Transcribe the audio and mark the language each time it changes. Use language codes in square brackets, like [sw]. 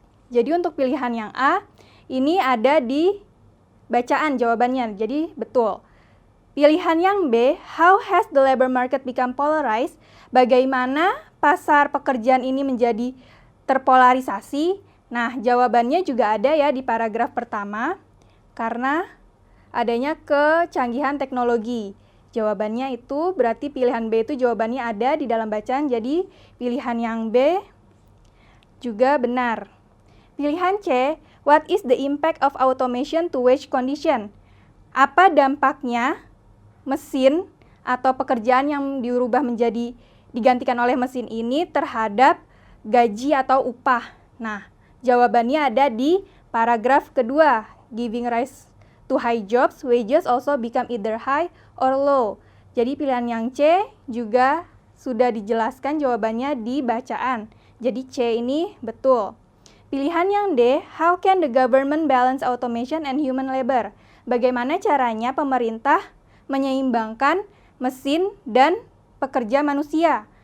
[id] Jadi untuk pilihan yang A, ini ada di bacaan jawabannya, jadi betul. Pilihan yang B, [en] how has the labor market become polarized? [id] Bagaimana pasar pekerjaan ini menjadi terpolarisasi? Nah, jawabannya juga ada ya di paragraf pertama, karena adanya kecanggihan teknologi. Jawabannya itu berarti pilihan B itu jawabannya ada di dalam bacaan, jadi pilihan yang B juga benar. Pilihan C, [en] what is the impact of automation to wage condition? [id] Apa dampaknya mesin atau pekerjaan yang dirubah menjadi digantikan oleh mesin ini terhadap gaji atau upah? Nah, jawabannya ada di paragraf kedua. [en] Giving rise to high jobs, wages also become either high or low. [id] Jadi pilihan yang C juga sudah dijelaskan jawabannya di bacaan. Jadi C ini betul. Pilihan yang D, [en] how can the government balance automation and human labor? [id] Bagaimana caranya pemerintah menyeimbangkan mesin dan pekerja manusia?